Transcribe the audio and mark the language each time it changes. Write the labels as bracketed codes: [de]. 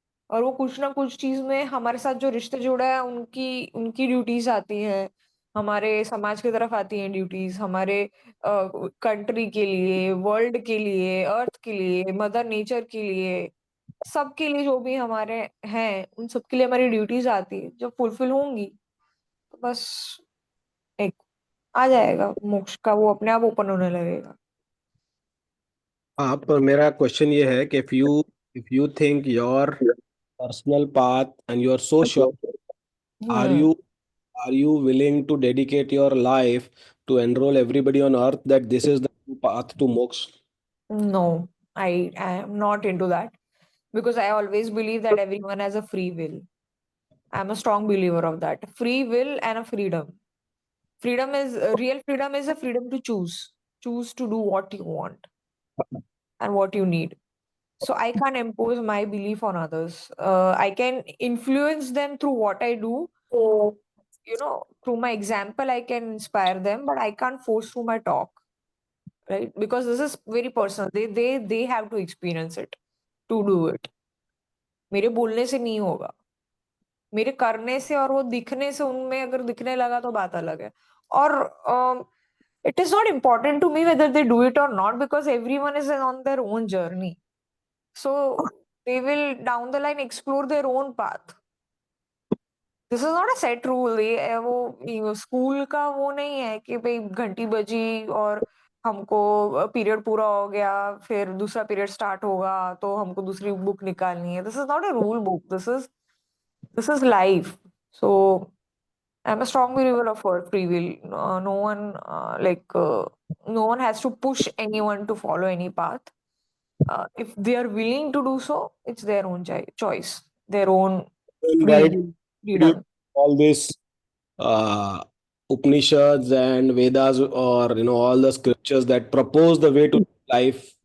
[hi] और वो कुछ ना कुछ चीज में हमारे साथ जो रिश्ते जुड़े हैं, उनकी उनकी ड्यूटीज आती हैं, हमारे समाज की तरफ आती हैं ड्यूटीज, हमारे कंट्री के लिए, वर्ल्ड के लिए, अर्थ के लिए, मदर नेचर के लिए, सबके लिए जो भी हमारे हैं उन सब के लिए हमारी ड्यूटीज आती है, जब फुलफिल होंगी तो बस एक आ जाएगा मोक्ष का, वो अपने आप ओपन होने लगेगा। हाँ, पर मेरा क्वेश्चन ये है कि [en] if you think your personal path and you are so sure, are hmm you are you willing to dedicate your life to enroll everybody on earth that this is the path to moksha? No, I am not into that, because I always believe that everyone has a free will. I'm a strong believer of that. Free will and a freedom. Freedom is real freedom is a freedom to choose to do what you want and what you need. So I can't impose my belief on others. I can influence them through what I do. Through my example, I can inspire them, but I can't force through my talk, right? Because this is very personal. They have to experience it to do it. [hi] मेरे बोलने से नहीं होगा, मेरे करने से और वो दिखने से, उनमें अगर दिखने लगा तो बात अलग है। [en] और it is not important to me whether they do it or not, because everyone is on their own journey. So they will down the line explore their own path. This is not a set rule. [hi] ये वो school का वो नहीं है कि भाई घंटी बजी और हमको पीरियड पूरा हो गया, फिर दूसरा पीरियड स्टार्ट होगा तो हमको दूसरी बुक निकालनी है। [en] This is not a rule book, this is life. So I am a strong believer of free will. No one no one has to push anyone to follow any path. If they are willing to do so, it's their own choice, their own And free why will, do you freedom. all this uh, Upanishads and Vedas, or all the scriptures that propose the way to life?